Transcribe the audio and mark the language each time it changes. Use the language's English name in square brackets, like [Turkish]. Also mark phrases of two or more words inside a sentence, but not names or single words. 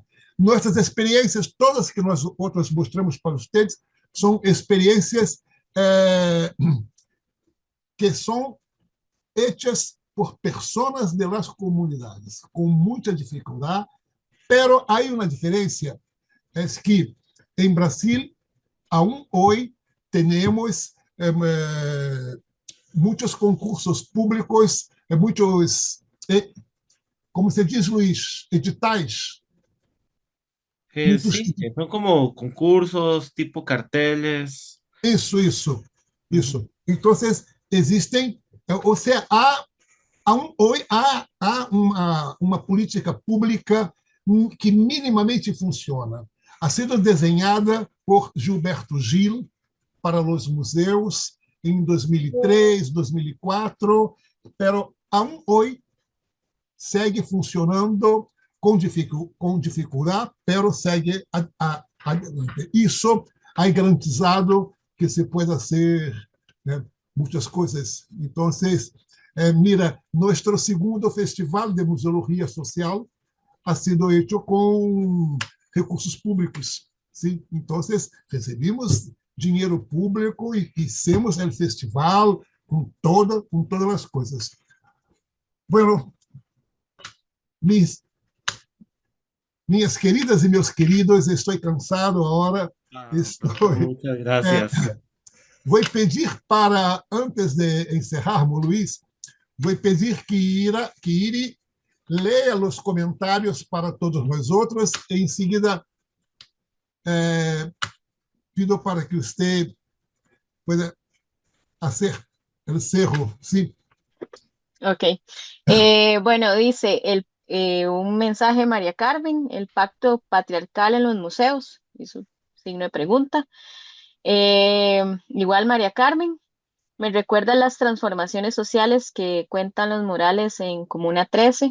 [Portuguese] Nossas experiências, todas que nós outros mostramos para vocês, são experiências que são hechas por pessoas [Spanish] de las comunidades, [Portuguese] com muita dificuldade, pero há uma diferença, é que em Brasil, aún hoje, temos muitos concursos públicos, muitos, como se diz, Luiz, editais. [Spanish] Sí, son como concursos, tipo carteles. [Portuguese] Isso. Então, existem, ou seja, hoje há uma política pública que minimamente funciona. [Spanish] Ha sido [Portuguese] desenhada por Gilberto Gil para os museus em 2003, 2004, [Spanish] pero aún [Portuguese] hoje segue funcionando com dificuldade, pero segue adiante. Isso é garantizado que se pode fazer, né, muitas coisas. Então, mira, nosso segundo festival de museologia social [Spanish] ha sido hecho [Portuguese] com recursos públicos. Sim? Então, recebemos dinheiro público e fizemos o festival com todas as coisas. Bueno, minhas queridas e meus queridos, estou cansado agora. [Spanish] Muchas gracias. [Portuguese] Vou pedir para, antes de encerrarmos, Luiz, vou pedir que Iri leia os comentários para todos nós outros e, em seguida, pido para que você [Spanish] pueda hacer el cerro. Sí. Ok. Bueno, dice un mensaje María Carmen, el pacto patriarcal en los museos, y su signo de pregunta. Igual María Carmen, me recuerda las transformaciones sociales que cuentan los murales en Comuna 13.